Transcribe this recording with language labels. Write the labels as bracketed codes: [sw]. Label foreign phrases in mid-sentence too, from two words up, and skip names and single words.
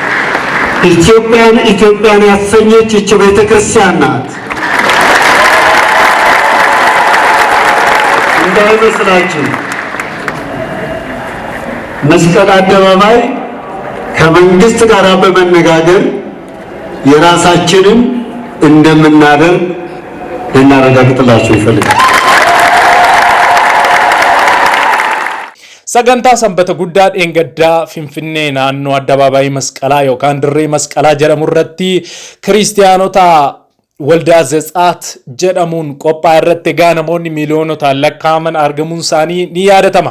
[am] ኢትዮጵያን ያሰኘች ይህች ቤተክርስቲያን ናት። እንዳይመስላችሁ መስቀል አደባባይ ከመንግስት ጋር በመነጋገር የራሳችንን እንደምናደርግ ልናረጋግጥላችሁ ይፈልጋል። [om] sagantaa sanbata guddaa dheengaddaa Finfinnee naannoo addabaabaayii masqalaa yookaan dirree masqalaa jedhamu irratti kiristiyaanota waldaa Zetsaat jedhamuun qophaa irratti egaa namoonni miiliyoonotaan lakkaa'aman argamuun isaanii ni yaadatama.